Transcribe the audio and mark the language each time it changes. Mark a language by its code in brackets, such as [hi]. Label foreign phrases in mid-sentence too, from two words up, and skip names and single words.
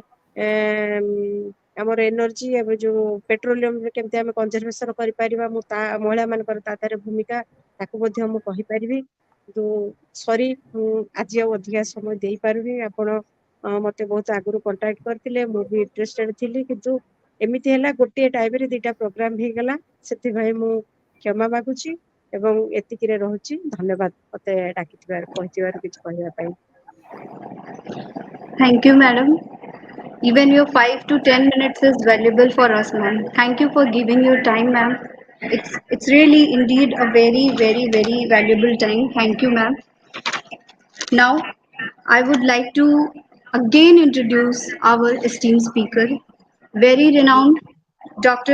[or] ଆମର ଏନର୍ଜି ଏବେ ଯୋଉ ପେଟ୍ରୋଲିୟମରେ କେମିତି ଆମେ କନଜରଭେସନ କରିପାରିବା ମୁଁ ତା ମହିଳା ମାନଙ୍କର ତା ଦେହରେ ଭୂମିକା ତାକୁ ମଧ୍ୟ ମୁଁ କହିପାରିବି କିନ୍ତୁ ସରି ମୁଁ ଆଜି ଆଉ ଅଧିକା ସମୟ ଦେଇପାରୁନି ଆପଣ ମତେ ବହୁତ ଆଗରୁ କଣ୍ଟାକ୍ଟ କରିଥିଲେ ମୁଁ ବି ଇଣ୍ଟରେଷ୍ଟେଡ ଥିଲି କିନ୍ତୁ ଏମିତି ହେଲା ଗୋଟିଏ ଟାଇମରେ ଦିଟା ପ୍ରୋଗ୍ରାମ ହେଇଗଲା ସେଥିପାଇଁ ମୁଁ କ୍ଷମା ମାଗୁଛି ଏବଂ ଏତିକିରେ ରହୁଛି ଧନ୍ୟବାଦ ମତେ କହିଥିବାରୁ କିଛି କହିବା ପାଇଁ [en] Thank you, madam. Even your 5 to 10 minutes is valuable for us, ma'am. Thank you for giving your time, ma'am. It's really indeed a very, very, very valuable time. Thank you, ma'am. Now, I would like to again introduce our esteemed speaker, very renowned Dr.